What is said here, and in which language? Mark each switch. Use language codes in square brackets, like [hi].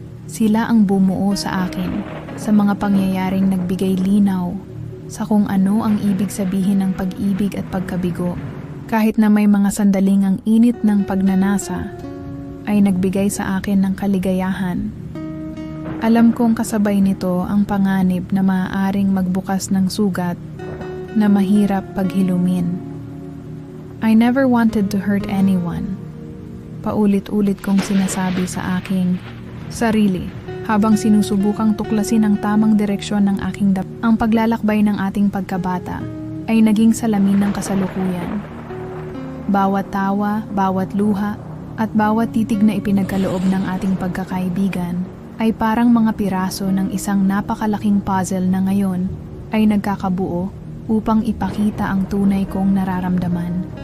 [tl] Sila ang bumuo sa akin sa mga pangyayaring nagbigay linaw sa kung ano ang ibig sabihin ng pag-ibig at pagkabigo. Kahit na may mga sandaling ang init ng pagnanasa, ay nagbigay sa akin ng kaligayahan. Alam kong kasabay nito ang panganib na maaaring magbukas ng sugat na mahirap paghilumin. [en] I never wanted to hurt anyone. [tl] Paulit-ulit kong sinasabi sa aking sarili habang sinusubukang tuklasin ang tamang direksyon ng aking Ang paglalakbay ng ating pagkabata ay naging salamin ng kasalukuyan. Bawat tawa, bawat luha, at bawat titig na ipinagkaloob ng ating pagkakaibigan ay parang mga piraso ng isang napakalaking puzzle na ngayon ay nagkakabuo upang ipakita ang tunay kong nararamdaman.